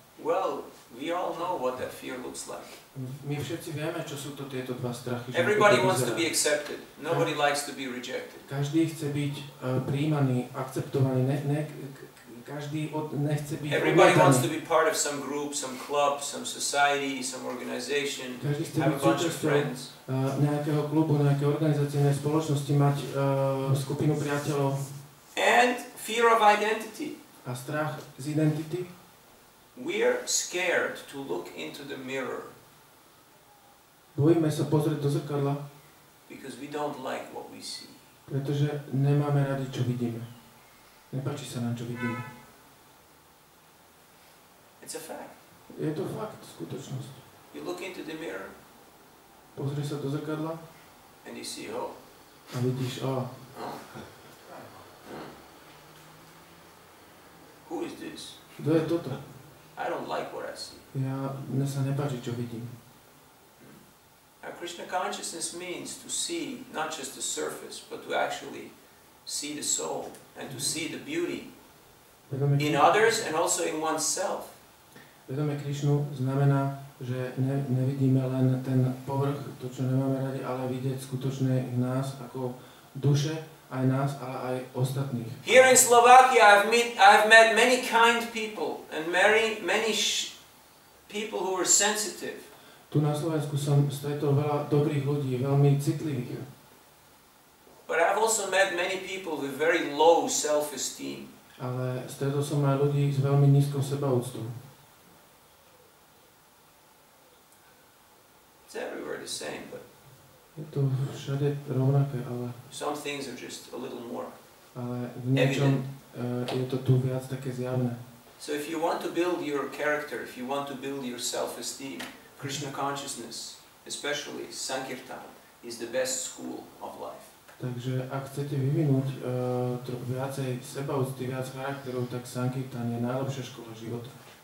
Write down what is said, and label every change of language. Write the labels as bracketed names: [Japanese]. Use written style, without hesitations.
[English] Well, we all know what that fear looks like. [Slovak] My všetci vieme, čo sú to tieto dva strachy. [English] Everybody wants to be accepted. Nobody likes to be rejected. [Slovak] Každý chce byť prijímaný, akceptovaný. Každý nechce byť [English] Everybody wants to [Slovak] odmietaný. [English] be part of some group, some club, some society, some organization, [Slovak] Každý chce [English] have a bunch of [Slovak] súčasťou [English] friends. [Slovak] nejakého klubu, nejakej organizácie, nejakej spoločnosti, mať skupinu priateľov. [English] And fear of identity. [Slovak] A strach z identity. [English] We're scared to look into the mirror [Slovak] Bojíme sa pozrieť do zrkadla, [English] because we don't like what we see. [Slovak] pretože nemáme radi, čo vidíme. Nepáči sa nám, čo vidíme. [English] It's a fact. [Slovak] Je to fakt, skutočnosť. [English] You look into the mirror [Slovak] Pozrieš sa do zrkadla [English] and you see, oh, [Slovak] a vidíš, [English] who is this? [Slovak] kto je toto? [English] I don't like what I see. [Slovak] Mne sa nepáči, čo vidím. [English] Now, Krishna consciousness means to see not just the surface, but to actually see the soul and to see the beauty in others and also in oneself. [Slovak] Vedomie Krišnu znamená, že nevidíme len ten povrch, to, čo nemáme radi, ale vidieť skutočné nás ako duše, aj nás, ale aj ostatných. [English] Here in Slovakia, I've met many kind people and many people who are sensitive. [Slovak] Tu na Slovensku som stretol veľa dobrých ľudí, veľmi citlivých. [English] But I've also met many people with very low self-esteem. [Slovak] Ale stretol som aj ľudí s veľmi nízkou sebaúctou. [English] It's everywhere the same, but [Slovak] Je to všade rovnaké, ale [English] some things are just a little more. [Slovak] v niečom je to tu viac také zjavné. [English] So if you want to build your character, if you want to build your self-esteem, Krishna consciousness, especially Sankirtan, is the best school of life. [Slovak] Takže ak chcete vyvinúť viacej sebaúcty, viac charakterov, tak sankirtan je najlepšia škola života.